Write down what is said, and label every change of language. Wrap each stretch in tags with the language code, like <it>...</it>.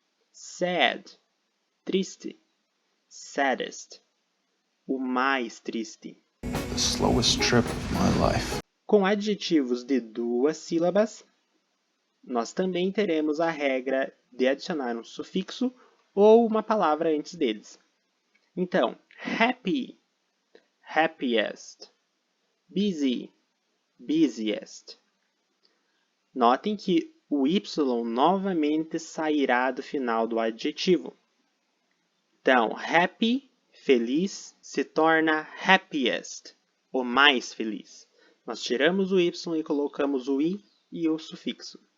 <en>Sad,</en> <pt>triste.</pt> <en>Saddest,</en> <pt>o mais triste.</pt> <en>slowest trip of my life.</en> <pt>Com adjetivos de 2 sílabas, nós também teremos a regra de adicionar um sufixo ou uma palavra antes deles. Então,</pt> <en>happy, happiest, busy, busiest.</en> <pt>Notem que o Y novamente sairá do final do adjetivo. Então,</pt> <en>happy,</en> <pt>feliz, se torna</pt> <en>happiest,</en> <pt>o mais feliz. Nós tiramos o Y e colocamos o I e o sufixo.</pt>